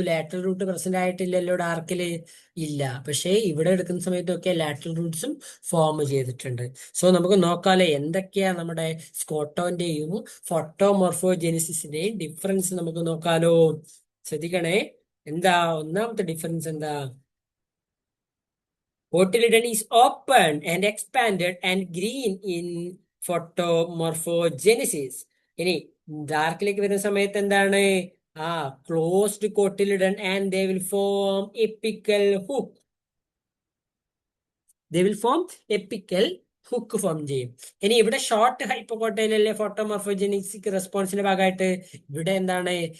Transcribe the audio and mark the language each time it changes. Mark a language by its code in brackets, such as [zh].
[ml] Lateral root present ആയിട്ടില്ലല്ലോ ഡാർക്കില്. ഇല്ല. പക്ഷേ ഇവിടെ എടുക്കുന്ന സമയത്തൊക്കെ ലാറ്ററൽ റൂട്ട്സും ഫോം ചെയ്തിട്ടുണ്ട്. സോ നമുക്ക് നോക്കാലേ എന്തൊക്കെയാ നമ്മുടെ സ്കോട്ടോന്റെയും ഫോട്ടോമോർഫോജെനിസിന്റെയും ഡിഫറൻസ് നമുക്ക് നോക്കാലോ. ശ്രദ്ധിക്കണേ. എന്താ ഒന്നാമത്തെ ഡിഫറൻസ്? എന്താ? [en] Cotyledon is open and expanded and green in photomorphogenesis. [ml] ഇനി ഡാർക്കിലേക്ക് വരുന്ന സമയത്ത് എന്താണ്? [en] Closed cotyledon and they will form apical hook. They will form apical hook [ml] form ചെയ്യും. ഇനി ഇവിടെ ഷോർട്ട് ഹൈപ്പോക്കോട്ടയിലല്ലേ ഫോട്ടോമോർഫോജെനിക് റെസ്പോൺസിന്റെ ഭാഗമായിട്ട്. ഇവിടെ എന്താണ്?